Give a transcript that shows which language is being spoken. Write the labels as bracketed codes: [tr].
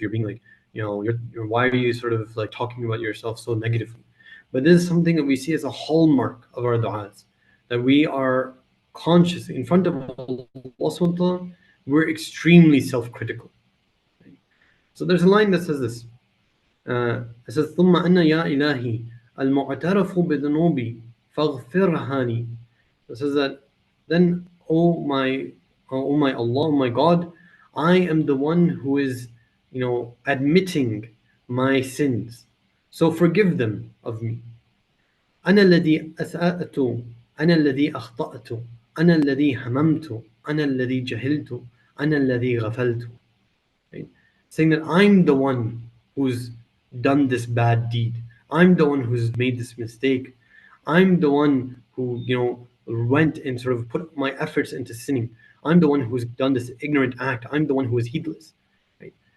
[en] You're being like, why are you sort of like talking about yourself so negatively? But this is something that we see as a hallmark of our du'as, that we are conscious in front of Allah subhanahu wa ta'ala, we're extremely self-critical. So there's a line that says this. It says, [ar] ثم أنا يا إلهي المعترف بذنوبي فاغفرها لي. [en] It says that, then, oh my Allah, oh my God, I am the one who is, admitting my sins. So forgive them of me. [ar] أنا الذي أسأت، أنا الذي أخطأت، أنا الذي هممت، أنا الذي جهلت، أنا الذي غفلت. [en] Right? Saying that I'm the one who's done this bad deed. I'm the one who's made this mistake. I'm the one who, went and sort of put my efforts into sinning. I'm the one who's done this ignorant act. I'm the one who is heedless. Right?